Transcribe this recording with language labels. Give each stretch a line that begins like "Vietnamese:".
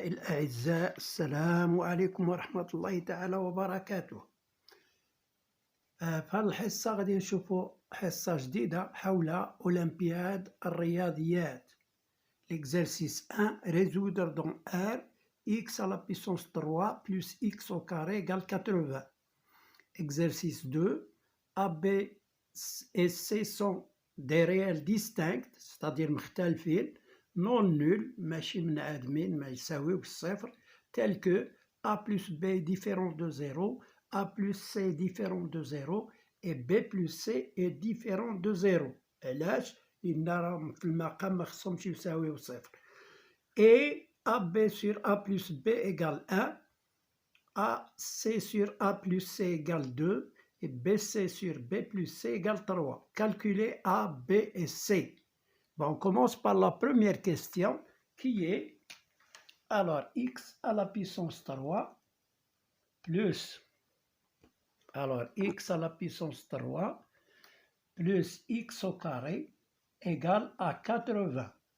Arabic: أعزاء السلام عليكم ورحمة الله تعالى وبركاته. في هذه الحصة غادي نشوفوا حصة جديدة حول أولمبياد الرياضيات.
French: L'exercice 1, résoudre dans R, x à la puissance 3 plus x au carré égale 80. Exercice 2, A, B et C sont des réels distincts, c'est-à-dire
Arabic: مختلفين,
French: non nuls,
Arabic: ماشي منعدمين, ما يساويوش الصفر,
French: tels que A plus B différent de 0, A plus C différent de 0 et B plus C est différent de 0.
Arabic: علاش؟ لأن راهم في المقام ما خصهمش يساويو صفر.
French: Et AB sur A plus B égale 1, AC sur A plus C égale 2 et BC sur B plus C égale 3. Calculez A, B et C. Bon, on commence par la première question qui est, alors, x à la puissance 3 plus, alors, x à la puissance 3 plus x au carré égale à 80.